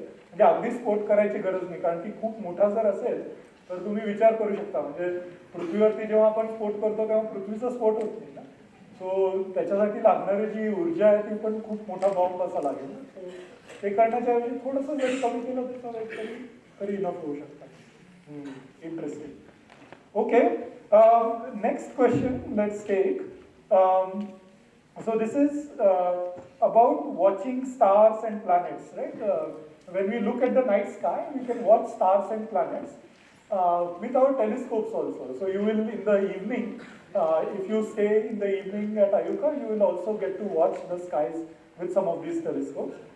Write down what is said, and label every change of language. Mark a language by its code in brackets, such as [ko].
[mr] म्हणजे अगदी स्फोट करायची गरज नाही. कारण की खूप मोठा जर असेल तर तुम्ही विचार करू शकता म्हणजे पृथ्वीवरती जेव्हा आपण स्फोट करतो तेव्हा पृथ्वीचा स्फोट होत नाही ना. सो त्याच्यासाठी लागणारी जी ऊर्जा आहे ती पण खूप मोठा बॉम्ब असा लागेल. सो ते करण्याच्या ऐवजी थोडंसं जरी कमी केलं तरी इनफ होऊ शकतं. [en] Interesting. Okay, next question let's take. So this is about watching stars and planets, right? When we look at the night sky, we can watch stars and planets with our telescopes also. So you will in the evening, if you stay in the evening at IUCAA, you will also get to watch the skies with some of these telescopes.